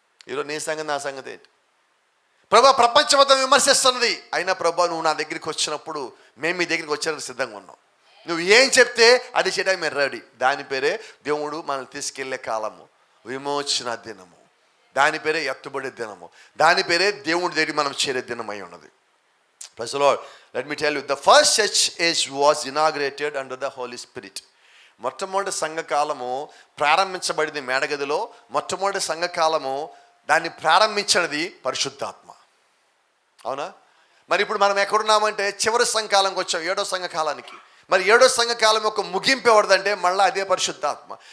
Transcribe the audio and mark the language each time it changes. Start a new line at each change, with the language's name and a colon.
Telugu: ఈరోజు నీ సంగతి నా సంగతి ఏంటి? ప్రభా ప్రపంచం మొత్తం విమర్శిస్తున్నది, అయినా ప్రభా నువ్వు నా దగ్గరికి వచ్చినప్పుడు మేము మీ దగ్గరికి వచ్చేందుకు సిద్ధంగా ఉన్నాం. నువ్వు ఏం చెప్తే అది చేయడానికి మేము రెడీ. దాని పేరే దేవుడు మనల్ని తీసుకెళ్లే కాలము, విమోచన దినము. దాని పేరే ఎత్తుబడి దినము. దాని పేరే దేవుడి దగ్గరికి మనం చేరే దినం అయి ఉన్నది.
English: Praise the Lord. Let me tell you, the first church age was inaugurated under the Holy Spirit.
Telugu: మొట్టమొదటి సంఘకాలము ప్రారంభించబడింది మేడగదిలో. మొట్టమొదటి సంఘకాలము దాన్ని ప్రారంభించినది పరిశుద్ధాత్మ. అవునా? మరి ఇప్పుడు మనం ఎక్కడున్నామంటే చివరి సంఘకాలంకి వచ్చాం, 7వ సంఘకాలానికి. మరి 7వ సంఘకాలం యొక్క ముగింపు ఎవరిదంటే మళ్ళీ అదే పరిశుద్ధాత్మ.